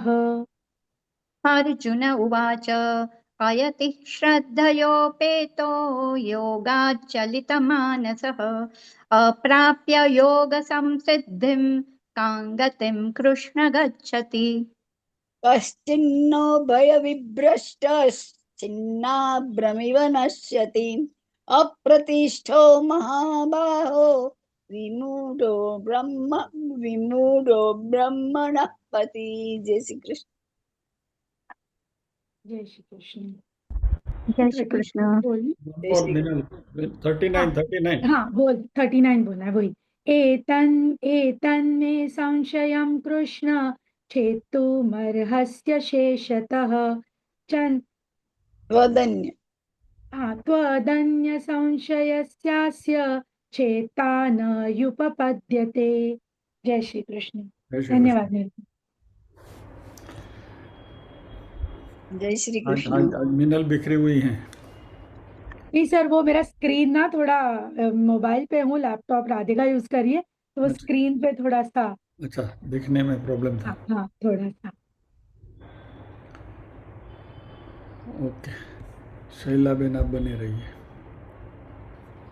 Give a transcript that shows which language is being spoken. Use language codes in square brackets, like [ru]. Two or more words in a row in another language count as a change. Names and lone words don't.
[sa] अर्जुन उवाच अयति श्रद्धयोपेतो योगाच्चलितमानसः अप्राप्य योगसंसिद्धिं कां गतिं कृष्ण गच्छति। कश्चिन्नो भयविभ्रष्टश्चिन्नाभ्रमिव नश्यति अप्रतिष्ठो महाबाहो विमूढो ब्रह्मणः पति। [hi] जय श्री कृष्ण। जय श्री कृष्ण। जय श्री कृष्ण। जय और श्री मिनल 39 हाँ बोल 39 बोलना है वही। [sa] एतन्मे संशयं कृष्ण छेत्तुमर्हस्य शेषतः त्वदन्य त्वदन्य संशयस्यास्य चेता न युपपद्यते। [hi] जय श्री कृष्ण। जय श्री धन्यवाद। जय श्री आज कृष्ण। आज आज मिनल बिखरी हुई हैं। [en] please sir [hi] वो मेरा स्क्रीन ना थोड़ा मोबाइल पे हूँ लैपटॉप राधिका यूज करिए तो वो स्क्रीन पे थोड़ा सा अच्छा दिखने में प्रॉब्लम था। हाँ थोड़ा सा। ओके शैला बेन आप बने रहिए।